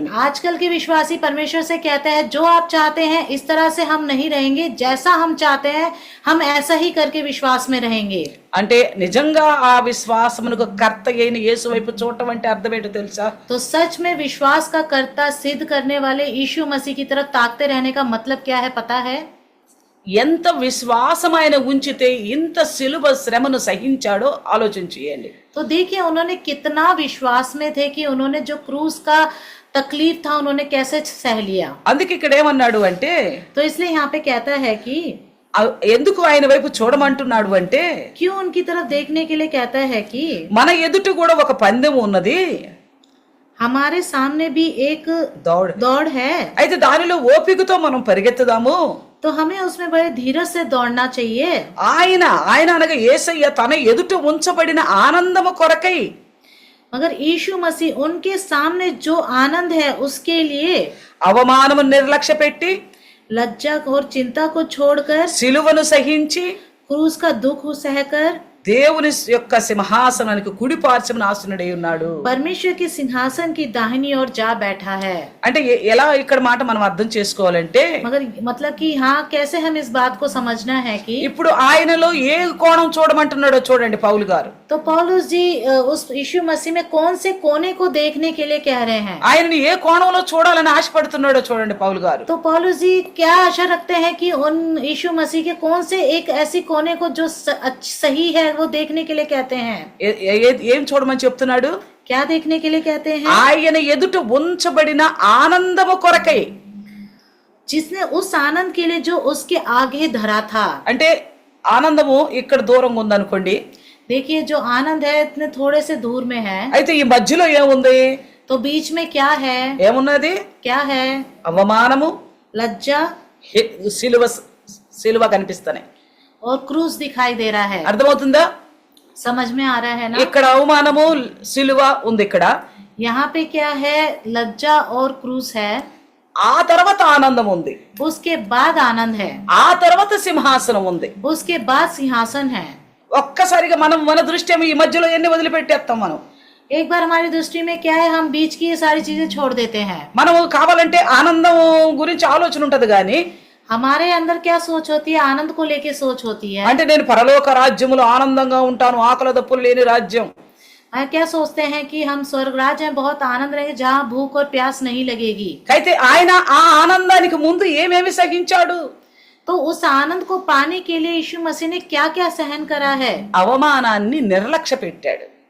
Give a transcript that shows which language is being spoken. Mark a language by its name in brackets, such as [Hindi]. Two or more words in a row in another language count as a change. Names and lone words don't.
[Hindi] आजकल के विश्वासी परमेश्वर से कहते हैं जो आप चाहते हैं इस तरह से हम नहीं रहेंगे, जैसा हम चाहते हैं हम ऐसा ही करके विश्वास में रहेंगे। [Telugu] అంటే నిజంగా ఆ విశ్వాసమునకు కర్త అయిన యేసు వైపు చూడటం అంటే అర్థం ఏంటో తెలుసా? [Hindi] तो सच में विश्वास का कर्ता सिद्ध करने वाले यीशु मसीह की तरफ ताकते रहने का मतलब क्या है पता है? [Telugu] ఎంత విశ్వాసం ఆయన ఉంచితే ఇంత సిలువ శ్రమను సహించాడో ఆలోచించేయండి. [Hindi] तो देखिए उन्होंने कितना विश्वास में थे कि उन्होंने जो क्रूस का तकलीफ था उन्होंने कैसे सह लिया। [Telugu] అందుకే ఇక్కడ ఏమన్నాడు అంటే, [Hindi] तो इसलिए यहाँ पे कहता है कि [Telugu] ఎందుకు ఆయన వైపు చూడమంటున్నాడు అంటే, [Hindi] क्यों उनकी तरफ देखने के लिए कहता है कि [Telugu] మన ఎదుట కూడా ఒక పందెం ఉన్నది, [Hindi] हमारे सामने भी एक दौड़ है, [Telugu] అయితే దానిలో ఓపికతో మనం పరిగెత్తుదాము. [Hindi] तो हमें उसमें बड़े धीरज से दौड़ना चाहिए। [Telugu] ఆయన అనగా యేసయ్య తన ఎదుట ఉంచబడిన ఆనందము కొరకై, [Hindi] मगर यीशु मसीह उनके सामने जो आनंद है उसके लिए [Telugu] అవమానము నిర్లక్ష్య పెట్టి [Hindi] लज्जा और चिंता को छोड़कर [Telugu] సిలువను సహించి [Hindi] क्रूस का दुख सहकर [Telugu] దేవుని యొక్క సింహాసనానికి కుడి పార్శ్వమున ఆసీనుడై ఉన్నాడు. [Hindi] परमेश्वर के सिंहासन की दाहिनी ओर जा बैठा है। [Telugu] అంటే ఎలా ఇక్కడ మాట మనం అర్థం చేసుకోవాలంటే, [Hindi] मगर मतलब कि हाँ कैसे हम इस बात को समझना है कि [Telugu] ఇప్పుడు ఆయనలో ఏ కోణం చూడమంటున్నాడో చూడండి పౌలు గారు. [Hindi] तो पौलुस जी उस यीशु मसीह में कौन से कोने को देखने के लिए कह रहे हैं। [Telugu] ఆయనని ఏ కోణంలో చూడాలని ఆశపడుతున్నాడో చూడండి పౌలు గారు. [Hindi] तो पौलुस जी क्या आशा रखते हैं कि उन यीशु मसीह के कौन से एक ऐसी कोने को जो सही है वो देखने के लिए कहते हैं। [Telugu] ఏం చూడమని చెప్తున్నాడు? [Hindi] क्या देखने के लिए कहते हैं? [Telugu] ఆయన ఎదుట ఉంచబడిన ఆనందము కొరకై, [Hindi] जिसने उस आनंद के लिए जो उसके आगे धरा था। [Telugu] అంటే ఆనందము ఇక్కడ దూరంగా ఉందనుకోండి, [Hindi] देखिए जो आनंद है इतने थोड़े से दूर में है, [Telugu] అయితే ఈ మధ్యలో ఏముంది? [Hindi] तो बीच में क्या है? [Telugu] ఏమున్నది? [Hindi] क्या है? [Telugu] అవమానము, [Hindi] लज्जा, [Telugu] సిలువ కనిపిస్తున్నాయి. [Hindi] और क्रूस दिखाई दे रहा है। [Telugu] అర్థమవుతుందా? [Hindi] समझ में आ रहा है ना? [Telugu] ఇక్కడ అవమానము సిలువ ఉంది, ఇక్కడ [Hindi] यहाँ पे क्या है? लज्जा और क्रूस है। [Telugu] ఆ తర్వాత ఆనందం ఉంది, [Hindi] उसके बाद आनंद है, [Telugu] ఆ తర్వాత సింహాసనం ఉంది. [Hindi] उसके बाद सिंहासन है। [Telugu] ఒక్కసారిగా మనం మన దృష్టి ఈ మధ్యలో ఎన్ని వదిలిపెట్టేస్తాం. మనం [Hindi] एक बार हमारी दृष्टि में क्या है, हम बीच की ये सारी चीजें छोड़ देते हैं। [Telugu] మనము కావాలంటే ఆనందం గురించి ఆలోచన ఉంటది గాని, [Hindi] हमारे अंदर क्या सोच होती है? आनंद को लेके सोच होती है। [Telugu] అంటే నేను పరలోక రాజ్యములో ఆనందంగా ఉంటాను, ఆకలి దప్పులు లేని రాజ్యం. [Hindi] क्या सोचते हैं कि हम स्वर्ग राज्य में बहुत आनंद रहेंगे जहाँ भूख और प्यास नहीं लगेगी। [Telugu] అయితే ఆయన ఆ ఆనందానికి ముందు ఏమేమి సహించాడు? [Hindi] तो उस आनंद को पाने के लिए यीशु मसीह ने क्या क्या सहन करा है। [Telugu] అవమానాన్ని నిర్లక్ష్య పెట్టాడు.